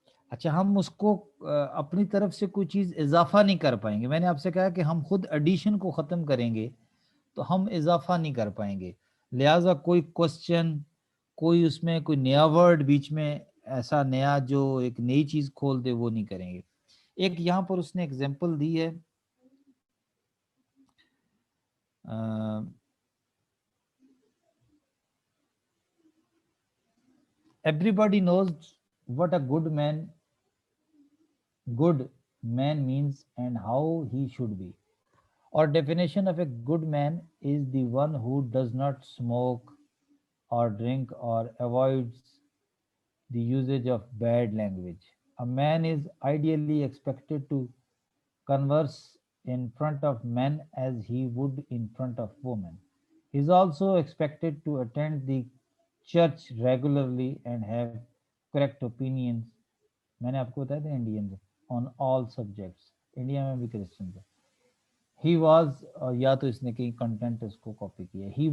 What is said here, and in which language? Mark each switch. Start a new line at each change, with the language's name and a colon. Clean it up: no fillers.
Urdu: اچھا ہم اس کو اپنی طرف سے کوئی چیز اضافہ نہیں کر پائیں گے. میں نے آپ سے کہا کہ ہم خود ایڈیشن کو ختم کریں گے تو ہم اضافہ نہیں کر پائیں گے. لہٰذا کوئی کوسچن، کوئی اس میں کوئی نیا ورڈ بیچ میں ایسا نیا جو ایک نئی چیز کھول دے وہ نہیں کریں گے. ایک یہاں پر اس نے ایگزامپل دی ہے،
English: everybody knows what a good man means and how he should be. Or definition of a good man is the one who does not smoke or drink or avoids the usage of bad language. A man is ideally expected to converse in front of men as he would in front of women. He is also expected to attend the church regularly and have correct opinions.
Urdu: میں نے آپ کو بتایا تھا Indian
English: on all subjects.
Urdu: India میں بھی Christian ہے.
English: He was
Urdu: یا تو اس نے کہیں کنٹینٹ اس کو کاپی کیا.